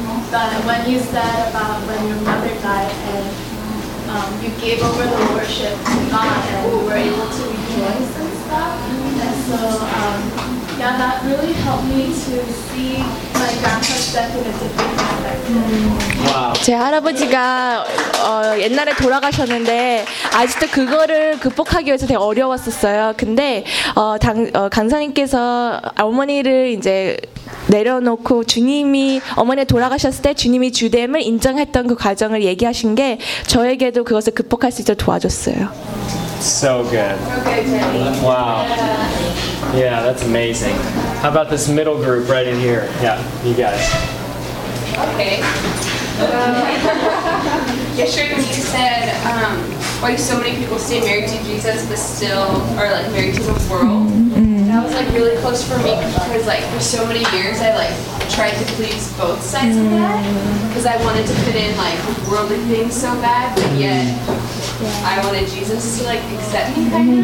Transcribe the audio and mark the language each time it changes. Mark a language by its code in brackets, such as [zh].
[en] But when you said about when your mother died and you gave over the worship to God and you were able to rejoice and stuff, and so yeah, that really helped me to see my grandpa's death in a different aspect. Mm. Wow. [ko] 제 할아버지가 옛날에 돌아가셨는데 아직도 그거를 극복하기 위해서 되게 어려웠었어요. 근데 강사님께서 어머니를 이제 내려놓고 주님이 어머니 돌아가셨을 때 주님이 주됨을 인정했던 그 과정을 얘기하신 게 저에게도 그것을 극복할 수 있도록 도와줬어요. [en] So good. Wow. Yeah, that's amazing. How about this middle group right in here? Yeah, you guys. Okay. yesterday when you said why so many people stay married to Jesus but still are like married to the world, that was like really close for me because like for so many years I like tried to please both sides of that because I wanted to fit in like worldly things so bad but yet I wanted Jesus to like accept me kind of.